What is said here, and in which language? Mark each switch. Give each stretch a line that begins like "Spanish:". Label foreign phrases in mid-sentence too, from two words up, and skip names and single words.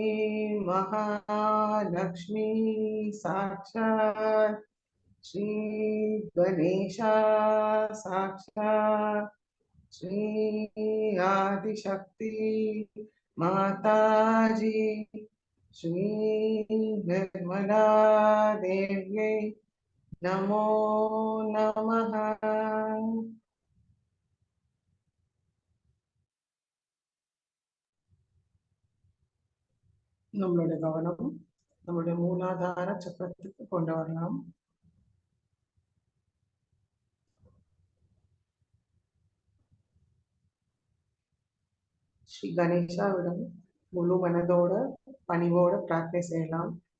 Sanskrit: महालक्ष्मी साक्षात श्री गणेशा साक्षात श्री आदिशक्ति माताजी श्री निर्मला देव्यै नमो नमः।
Tamil: நம்மளுடைய கவனம் நம்மளுடைய மூலாதார சக்கரத்துக்கு கொண்டு வரலாம். ஸ்ரீ கணேஷாவிடம் முழு மனதோட பணிவோட பிரார்த்தனை செய்யலாம்.